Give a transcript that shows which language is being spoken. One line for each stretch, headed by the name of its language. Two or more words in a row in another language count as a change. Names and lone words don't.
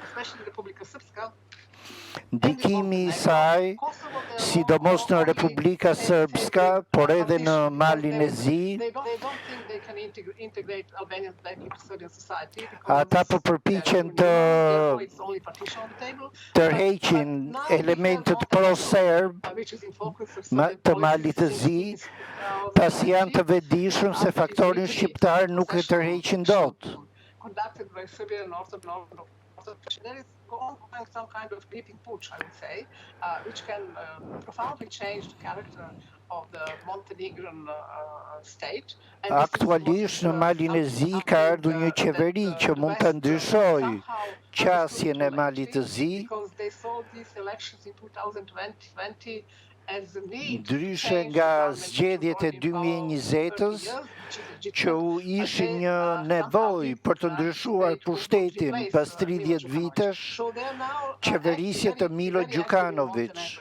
Albanian: Ndikimi i saj, sidomos në Republika Srpska, por edhe në Malin e Zi, ata po përpiqen të tërheqin elementet pro-serb të Malit të Zi, pasi janë të vetëdijshëm se faktorin shqiptar nuk e tërheqin dot.
English: There is ongoing some kind of creeping putsch, I would say, which can profoundly change the character of the Montenegrin state.
Albanian: Aktualisht në Malin e Zi ka ardhur një qeveri që mund të ndryshojë qasjen e Malit të Zi. Ndryshe nga zgjedhjet e 2020-s, që u ishin një nevojë për të ndryshuar pushtetin pas 30 vitesh, qeverisje të Milo Đukanović.